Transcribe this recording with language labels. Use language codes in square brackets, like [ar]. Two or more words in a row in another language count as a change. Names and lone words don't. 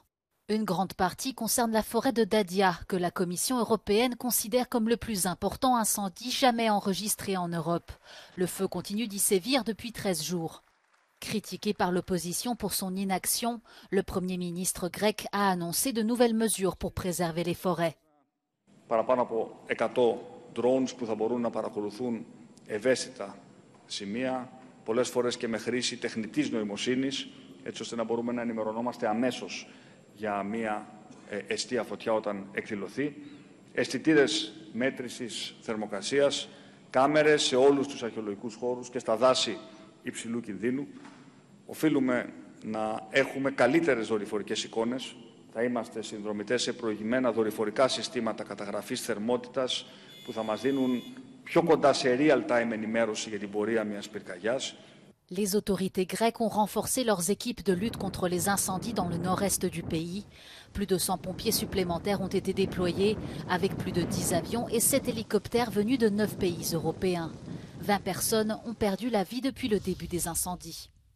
[fr] Une grande partie concerne la forêt de Dadia, que la Commission européenne considère comme le plus important incendie jamais enregistré en Europe. Le feu continue d'y sévir depuis 13 jours. Critiqué par l'opposition pour son inaction, le Premier ministre grec a annoncé de nouvelles mesures pour préserver les forêts. [el] Παραπάνω από 100 drones που θα μπορούν να παρακολουθούν ευαίσθητα σημεία, πολλές φορές και με χρήση τεχνητής νοημοσύνης, έτσι ώστε να μπορούμε να ενημερωνόμαστε αμέσως για μια εστία φωτιά όταν εκδηλωθεί. αισθητήρες μέτρησης θερμοκρασίας, κάμερες σε όλους τους αρχαιολογικούς χώρους και στα δάση υψηλού κινδύνου. Οφείλουμε να έχουμε καλύτερες δορυφορικές εικόνες. Θα είμαστε συνδρομητές σε προηγμένα δορυφορικά συστήματα καταγραφής θερμότητας που θα μας δίνουν πιο κοντά σε [en] real-time [el] ενημέρωση για την πορεία μιας πυρκαγιάς. [fr] Les autorités grecques ont renforcé leurs équipes de lutte contre les incendies dans le nord-est du pays. Plus de 100 pompiers supplémentaires ont été déployés, avec plus de 10 avions et 7 hélicoptères venus de 9 pays européens. 20 personnes ont perdu la vie depuis le début des incendies.